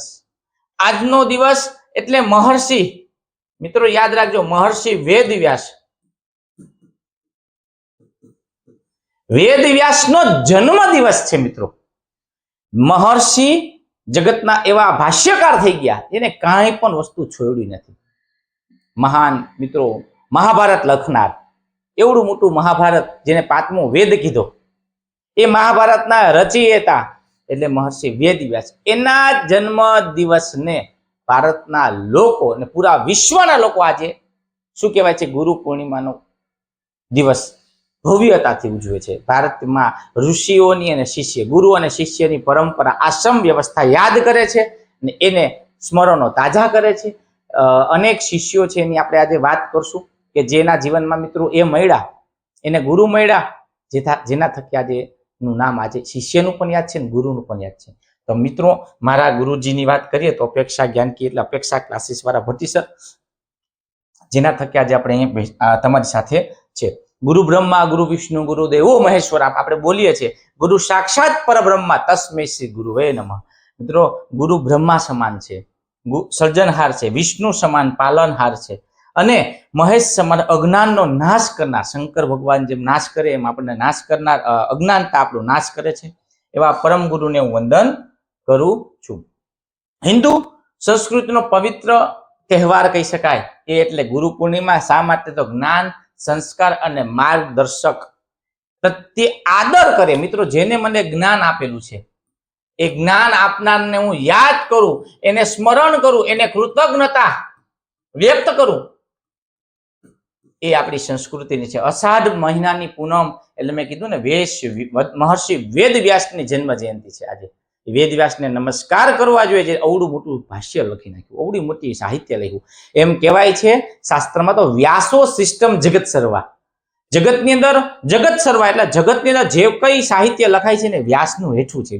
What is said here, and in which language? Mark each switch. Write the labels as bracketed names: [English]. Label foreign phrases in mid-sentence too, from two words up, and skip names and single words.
[Gujarati] આજનો દિવસ એટલે મહર્ષિ, મિત્રો યાદ રાખજો, મહર્ષિ વેદવ્યાસનો જન્મ દિવસ છે। મિત્રો મહર્ષિ જગતના એવા ભાષ્યકાર થઈ ગયા જેને કાંઈ પણ વસ્તુ છોડી નથી। મહાન મિત્રો મહાભારત લખનાર, એવડું મોટું મહાભારત જેને 5મો વેદ કીધો, એ મહાભારતના રચયિતા એટલે મહર્ષિ વેદવ્યાસ। એના જન્મ દિવસ ને ભારતના લોકો ને પૂરા વિશ્વના લોકો આજે શું કહેવાય છે ગુરુ પૂર્ણિમાનો દિવસ ભવ્યતાથી ઉજવે છે। ભારતમાં ઋષિઓની અને શિષ્ય, ગુરુ અને શિષ્યની પરંપરા, આશ્રમ વ્યવસ્થા યાદ કરે છે ને એને સ્મરણો તાજા કરે છે। અનેક શિષ્યો છે એની આપણે આજે વાત કરશું કે જેના જીવન મેં મિત્રો એ મળ્યા એને ગુરુ મળ્યા, જેના થકી આજ નું નામ આજ શિષ્યનું પણ યાદ છે ને ગુરુનું પણ યાદ છે। તો મિત્રો મારા ગુરુજીની વાત કરીએ તો અપેક્ષા જ્ઞાન કી એટલે અપેક્ષા ક્લાસીસ વાળા ભટ્ટી સર, જેના થકી આજ આપણે તમારી સાથે છે। [Sanskrit] गुरु ब्रह्मा गुरु विष्णु गुरु देवो महेश्वर [Gujarati] આપણે બોલીએ છે [Sanskrit] गुरु साक्षात परब्रह्मा तस्मै श्री गुरुवे नमः। [Gujarati] મિત્રો ગુરુ બ્રહ્મા સમાન છે, સર્જનહાર છે, વિષ્ણુ સમાન પાલનહાર છે અને મહેશ સમાન અજ્ઞાનનો નાશ કરનાર। શંકર ભગવાન જેમ નાશ કરે એમ આપણે નાશ કરનાર, અજ્ઞાનતા આપણો નાશ કરે છે એવા પરમ ગુરુને હું વંદન કરું છું। હિંદુ સંસ્કૃતિનો પવિત્ર તહેવાર કહી શકાય એ એટલે ગુરુ પૂર્ણિમા। શા માટે તો જ્ઞાન, સંસ્કાર અને માર્ગદર્શક પ્રત્યે આદર કરે। મિત્રો જેને મને જ્ઞાન આપેલું છે એ જ્ઞાન આપનારને હું યાદ કરું, એને સ્મરણ કરું, એને કૃતજ્ઞતા વ્યક્ત કરું, એ આપણી સંસ્કૃતિની છે। અષાઢ મહિનાની પૂનમ એટલે મેં કીધું ને મહર્ષિ વેદવ્યાસની જન્મ જયંતિ છે। આજે વેદવ્યાસને નમસ્કાર કરવા જોઈએ, જે અવડું મોટું ભાષ્ય લખી નાખ્યું, અવડી મોટી સાહિત્ય લખ્યું। એમ કહેવાય છે શાસ્ત્રમાં તો [Sanskrit] व्यासो सिस्टम जगत सर्वा। [Gujarati] જગતની અંદર [Sanskrit] जगत सर्वा [Gujarati] એટલે જગતની અંદર જે કઈ સાહિત્ય લખાય છે ને વ્યાસનું હેઠું છે।